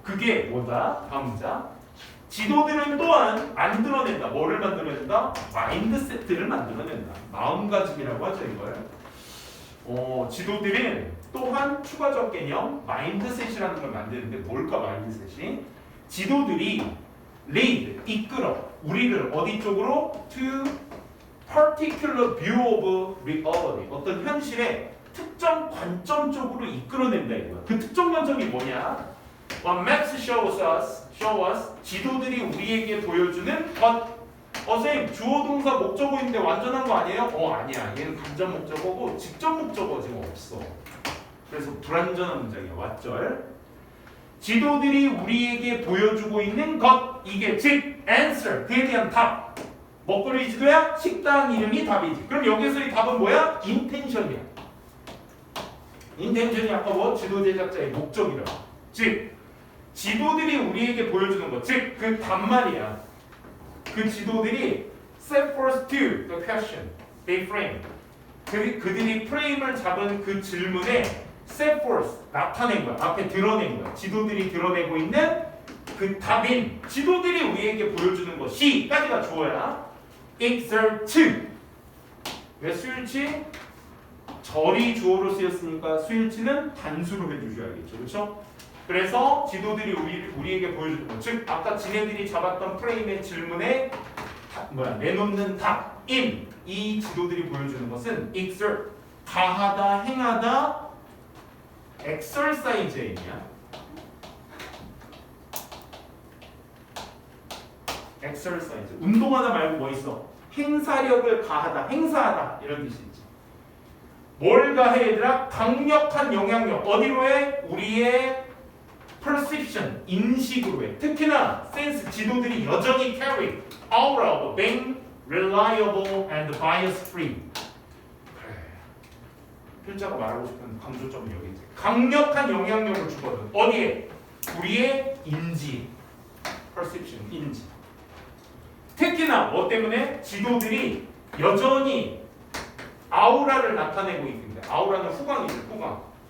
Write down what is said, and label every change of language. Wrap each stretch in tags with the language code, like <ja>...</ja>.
<ko>그게 뭐다? 다음 문자. 지도들은 또한 만들어낸다. 뭐를 만들어낸다? 마인드세트를 만들어낸다. 마음가짐이라고 하죠 이걸. 지도들은 또한 추가적 개념 마인드셋이라는 걸 만드는데 뭘까 마인드셋이? 지도들이 lead, 이끌어 우리를 어디 쪽으로?</ko> <en>to particular view of reality.</en> <ko>어떤 현실의 특정 관점 쪽으로 이끌어낸다 이거야. 그 특정 관점이 뭐냐?</ko> <en>What maps show us</en> <ko>지도들이 우리에게 보여주는 것. 선생님 주어 동사 목적어인데 완전한 거 아니에요? 아니야. 얘는 간접 목적어고 직접 목적어 지금 없어. 그래서 불완전한 문장이야. 왓절. 지도들이 우리에게 보여주고 있는 것. 이게 즉 answer 그에 대한 답. 먹거리 지도야? 식당 이름이 답이지. 그럼 여기서의 답은 뭐야? intention이야. intention이 아까 뭐 지도 제작자의 목적이라고. 즉 지도들이 우리에게 보여주는 것, 즉 그 답말이야. 그 지도들이</ko> <en>set forth to the question they frame.</en> <ko>그들이 프레임을 잡은 그 질문에 set forth 나타낸 거야. 앞에 드러낸 거야. 지도들이 드러내고 있는 그 답인 지도들이 우리에게 보여주는 것이까지가 주어야. exert. 왜 수일치? 절이 주어로 쓰였으니까 수일치는 단수로 해주셔야겠죠. 그렇죠? 그래서 지도들이 우리에게 보여주는 것, 즉 아까 지네들이 잡았던 프레임의 질문에 내놓는 답인 이 지도들이 보여주는 것은 exert, 가하다, 행하다, exercise이냐? exercise, 운동하다 말고 뭐 있어? 행사력을 가하다, 행사하다 이런 뜻이 있지. 뭘 가해 얘들아? 강력한 영향력. 어디로 해? 우리의 perception, 인식으로 해. 특히나</ko> <en>sense,</en> <ko>지도들이 여전히</ko> <en>carry aura of being reliable and bias free.</en> <ko>그래. 필자가 말하고 싶은 강조점은 여기 있지. 강력한 영향력을 주거든. 어디에? 우리의 인지, perception, 인지. 특히나 뭐 때문에? 지도들이 여전히 아우라를 나타내고 있는데, 아우라는 후광이죠, 후광.</ko>